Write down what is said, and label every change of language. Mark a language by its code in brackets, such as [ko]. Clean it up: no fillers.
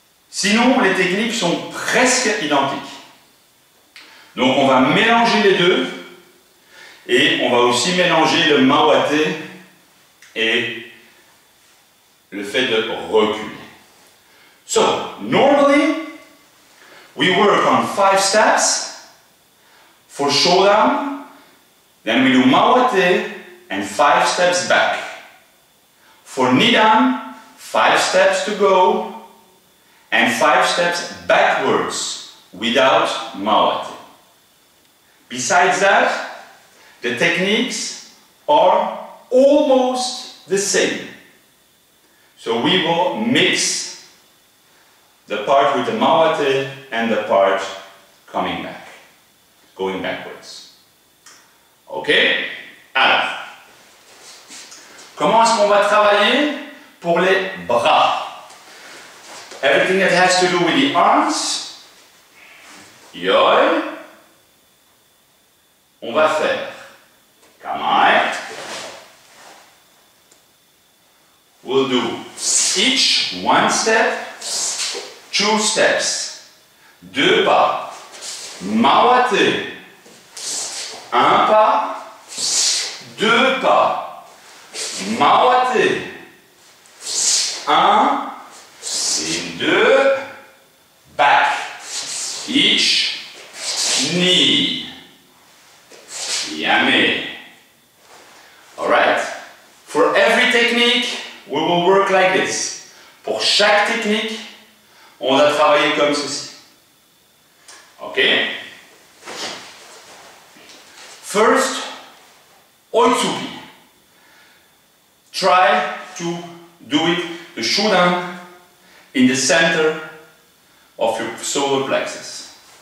[fr] Sinon, les techniques sont presque identiques. Donc on va mélanger les deux et on va aussi mélanger le mawaté et le fait de reculer. [en] So, normally, we work on 5 steps for Shodan, then we do mawaté and 5 steps back. For Nidan, 5 steps to go and 5 steps backwards without mawaté. Besides that, the techniques are almost the same. So we will mix the part with the mawaté and the part coming back, going backwards. Ok? [fr] Alors, comment est-ce qu'on va travailler pour les bras? [en] Everything that has to do with the arms, yoi, [fr] on va faire kamae. [en] We'll do each 1 step, 2 steps, [fr] 2 pas, mawaté, 1 pas, 2 pas, mawaté, 1 et 2, [en] back, each, knee. Yummy. Alright. For every technique, we will work like this. [fr] Pour chaque technique, on va travailler comme ceci. [en] Ok? First, Oitsuki. Try to do it, the Shodan, in the center of your solar plexus.